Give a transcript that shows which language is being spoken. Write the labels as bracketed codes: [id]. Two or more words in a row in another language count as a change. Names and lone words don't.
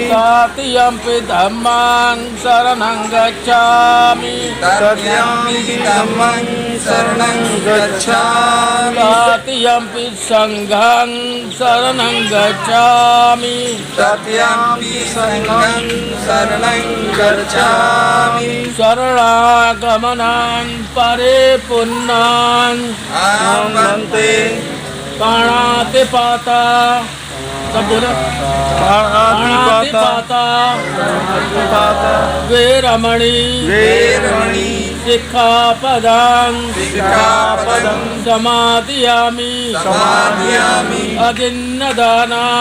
[pi] तृतीयम्पि धम्मं शरणं गच्छामि तृतीयम्पि धम्मं शरणं गच्छामि तृतीयम्पि संघं शरणं गच्छामि तृतीयम्पि संघं शरणं गच्छामि शरणागमनं परिपूर्णं आमन्ते प्राणातिपाता [hi] सब बोलो [pi] प्राणातिपाता वेरमणि शिक्षापदं समादयामि अदिन्नदाना